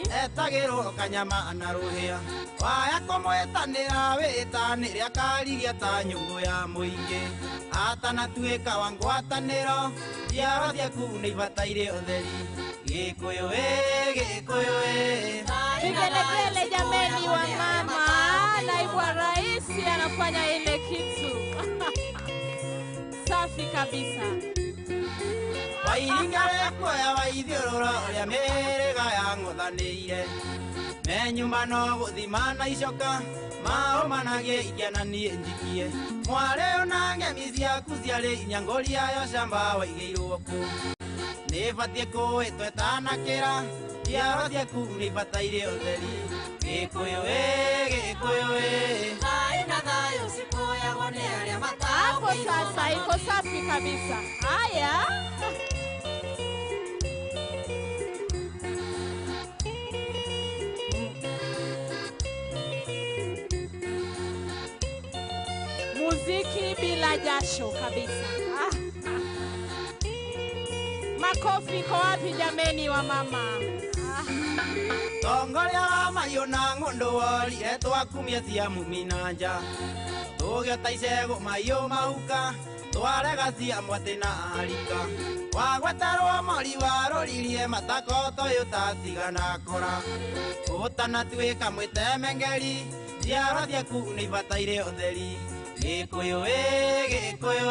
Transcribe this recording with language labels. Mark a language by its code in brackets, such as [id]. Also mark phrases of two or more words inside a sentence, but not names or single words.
[ki] Etagĩrwo kanyama na rũhĩa waya kũmwetanĩra wĩtanĩre akarigia ta nyũngũ ya mũingĩ atanatuĩka wa ngwatanĩro njiarwa ciaku nĩ ibataire ũtheri gĩkũyũ gĩkũyũ [sw] Vigelegele jameni wa mama, naibu wa rais anafanya ile kitu safi kabisa. [ki] Wairingare kuoya waithiũrũra ũrĩa mĩrĩga yang'ũthanĩire menyuma no gũthima na icoka maũmanagie ikiananie njikie mwarĩ ona ngemi ciaku ciarĩ inya ngũriayo camba waigĩirwo kũ nĩ batiĩ kũĩ twetanakĩra njiarwa ciaku nĩ ibataire ũtheri gĩkũyũ gĩkũyũ thayũ na thayũ cikũyagwo nĩ arĩa Hapo mataũkĩirwo [sw] sasa iko safi kabisa. Haya. Muziki bila jasho kabisa. Makofi kwa wapi jameni wa mama? [ki] tongoria wa mahiũ na ng'ũndũ worire twakumia cia mumi na nja tũgĩota icegũ mahiũ mahuka twarega cia mwatĩ na arika wagweterwo mori warũririe matako toyũ tatigana kora ũtanatuĩka mwĩtemengeri njiarwa ciaku nĩ ibataire ũtheri gĩkũyũ gĩkũyũ